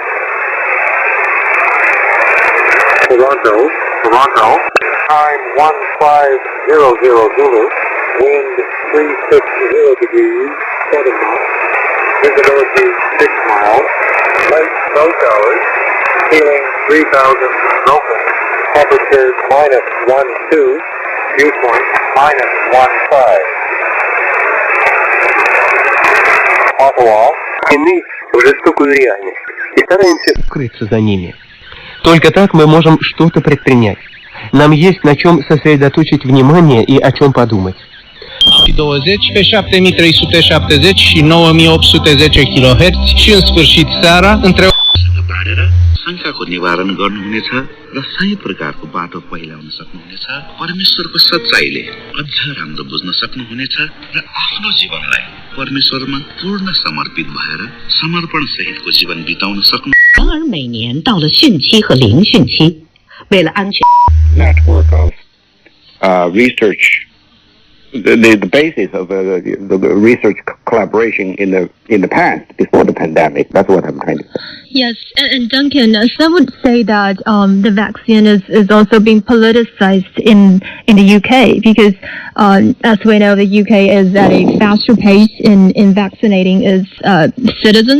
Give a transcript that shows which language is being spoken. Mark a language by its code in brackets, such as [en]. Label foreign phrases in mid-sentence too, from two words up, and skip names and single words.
[en] Toronto, time 1500 Zulu, wind 360 degrees, 7 knots, visibility 6 miles, light snow showers, ceiling 3,000 broken, temperature -12, dew point -15. Ottawa, [ru] уже столько реальность. И стараемся укрыться за ними. Только так мы можем что-то предпринять. Нам есть на чем сосредоточить внимание и о чем подумать. [ro] 20 pe 7370 și 9810 kHz și în sfârșit seara între [ne] शङ्काको निवारण गर्नुहुनेछ र सही प्रकारको बाटो पहिल्याउन सक्नुहुनेछ। परमेश्वरको सच्चाइले अझ राम्रो बुझ्न सक्नुहुनेछ र आफ्नो जीवनलाई परमेश्वरमा पूर्ण समर्पित भएर समर्पण सहितको जीवन बिताउन सक्नु। [zh] 然而每年到了汛期和凌汛期，为了安全 [en] network of research, the basis of the research collaboration in the past before the pandemic. That's what I'm trying to say. Yes, and Duncan, some would say that the vaccine is also being politicized in the UK because, as we know, the UK is at a faster pace in vaccinating its citizens.